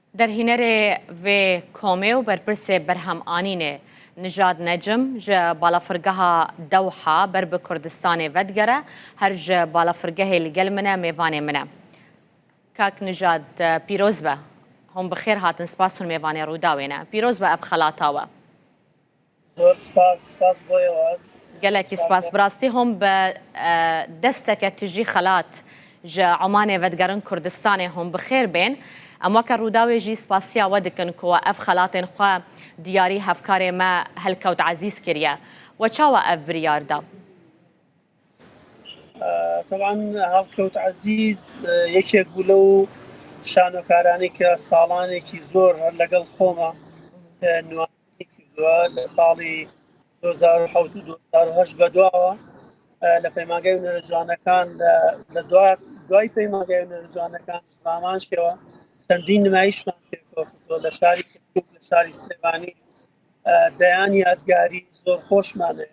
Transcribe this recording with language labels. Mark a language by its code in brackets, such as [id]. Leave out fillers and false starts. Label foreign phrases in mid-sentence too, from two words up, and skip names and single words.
[ku] درهینەرێ vê komê û berpirsê berhemanînê Nijad Necim ji balafirgeha Dewha ber bi Kurdistanê vedigere, her ji balafirgehê li gel min e mêvanê min e. Kak Nijad pîroz be. Hûn bi xêr hatin, spas hûn mêvanê Rûdawê ne. Pîroz be ev xelata we. [ckb] زۆر سپاس بۆیەوە. [ku] gelekî spas bi rastî hûn bi desteke tijî xelat ji Omanê vedigerin Kurdistanê hûn bi xêr bên. Em weke Rûdawê jî spasiya we dikin ku ev xelatên xwe diyarî hevkarê me helkewt ezîz kiriye. We çawa ev biryar da? [ckb] طبعا هەڵکەوت عەزیز یەکێک بوو لەو شانۆکارانی کە ساڵانێکی زۆر هەر لەگەڵ خۆمە نوێنی کردووە لە ساڵی 2007 و 2008 بەدواوە لە پەیمانگای هونەرەجوانەکان لە دوای پەیمانگای هونەرەجوانەکان ئامانجەوە چەندین نمایشمان پێکەوە لە شاری کەرکووک لە شاری سلێمانی دەیان یادگاری زۆر خۆشمانەیە.